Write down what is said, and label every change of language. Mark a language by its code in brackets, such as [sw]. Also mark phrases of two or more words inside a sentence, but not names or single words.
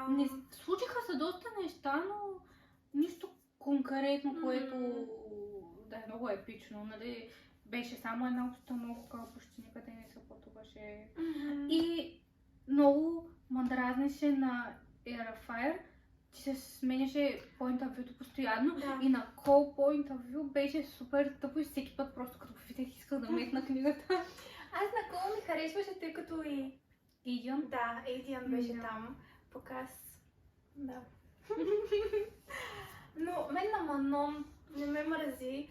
[bg] не случиха се доста неща, но нищо конкретно, което да е много епично. Нали? Беше само една обстановка, почти никъде не се пътуваше. Мгм. И много ме дразнеше на Air Fire, че се сменяше [en] point of view [bg] постоянно. Да. И на Call [en] Point of View [bg] беше супер тъпо и всеки път просто като видях исках да метна книгата. Аз на Кол ми харесваше, тъй като и... Идион. Да, Едиан беше Да. там. Пък аз... Да. Но мен на Манон не ме мрази.